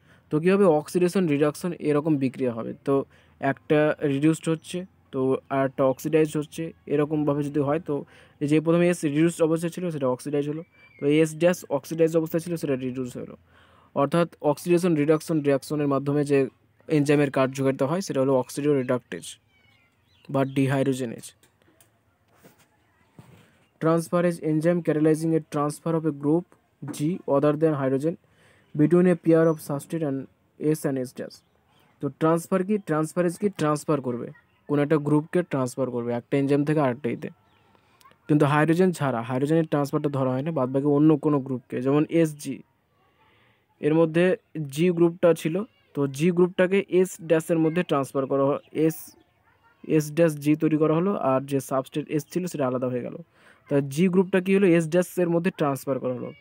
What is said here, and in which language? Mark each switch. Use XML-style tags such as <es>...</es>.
<bn>তো কী হবে, oxidation reduction এরকম বিক্রিয়া হবে। তো একটা রিডিউসড হচ্ছে, তো আর একটা অক্সিডাইজ হচ্ছে, এরকমভাবে যদি হয়, তো যে প্রথমে এস রিডিউসড অবস্থায় ছিল সেটা অক্সিডাইজ হলো, তো এস ড্যাশ অক্সিডাইজ অবস্থায় ছিল সেটা রিডিউস হলো। অর্থাৎ অক্সিডেশন রিডাকশন রিয়াকশনের মাধ্যমে যে এনজাইমের কার্যকারিতা হয় সেটা হলো অক্সিডো রিডাকটেজ বা dehydrogenase.</bn> <en>Transferase enzyme catalyzing a transfer of a group G other than hydrogen between a pair of substrate and S and S dash.</en> <bn>তো ট্রান্সফারেজ কি ট্রান্সফার করবে, কোনো একটা গ্রুপকে ট্রান্সফার করবে একটা এনজাইম থেকে আরেকটাইতে, কিন্তু হাইড্রোজেন ছাড়া, হাইড্রোজেনের ট্রান্সফারটা ধরা হয় না, বাদবাকি অন্য কোনো গ্রুপকে, যেমন SG, এর মধ্যে জি গ্রুপটা ছিল, তো জি গ্রুপটাকে এস ড্যাশের মধ্যে ট্রান্সফার করা হয়, এস ড্যাশ জি তৈরি করা হলো, আর যে সাবস্ট্রেট এস ছিল সেটা আলাদা হয়ে গেল, তা জি গ্রুপটা কী হলো, এস ড্যাশের মধ্যে ট্রান্সফার করা হলো।</bn>